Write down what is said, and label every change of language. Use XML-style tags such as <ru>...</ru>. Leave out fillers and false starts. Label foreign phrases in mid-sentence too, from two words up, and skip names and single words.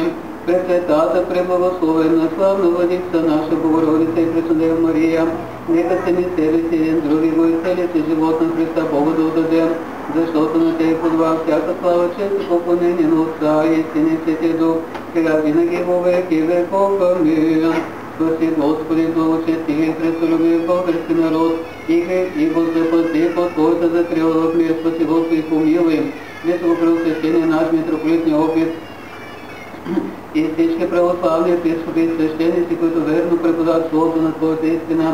<bg>Пресветата, преблагословена, славна Владица наша Богородица и Преснодева Мария, нека се ни себе си един други го изцелите живот на Христа Бога да отдадем, защото на Тебе подва всяка слава, чест и поклонение на Отца и Сина и Святия Дух, сега винаги</bg> <cu>во веки веков.</cu> <bg>Амин. Спаси, Господи, благочести, христолюбив български народ, и го запази под Твоята закрила в мир. Спаси, Господи, помилуй Високопреосвящения наш митрополит Неофит и всички православни епископи и свещеници, които верно преподават Словото на Твоята истина.</bg>